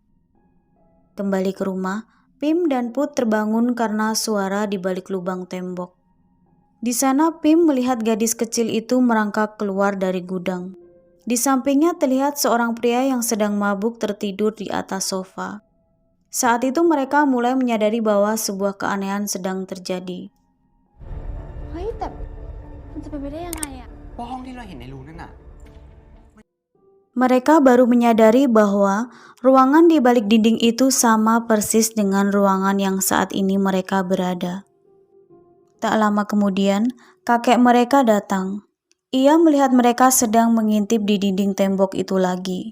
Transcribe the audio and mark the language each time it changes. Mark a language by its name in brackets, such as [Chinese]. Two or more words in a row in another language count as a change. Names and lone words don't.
[Indonesian] Kembali ke rumah, Pim dan Put terbangun karena suara di balik lubang tembok. Di sana Pim melihat gadis kecil itu merangkak keluar dari gudang. Di sampingnya terlihat seorang pria yang sedang mabuk tertidur di atas sofa. Saat itu mereka mulai menyadari bahwa sebuah keanehan sedang terjadi. [Thai] เฮ้ยแต่มันจะเป็นไปได้ยังไงอะ ว่าห้องที่เราเห็นในรูนั่นน่ะ [Indonesian] Mereka baru menyadari bahwa ruangan di balik dinding itu sama persis dengan ruangan yang saat ini mereka berada. Tak lama kemudian, kakek mereka datang. Ia melihat mereka sedang mengintip di dinding tembok itu lagi.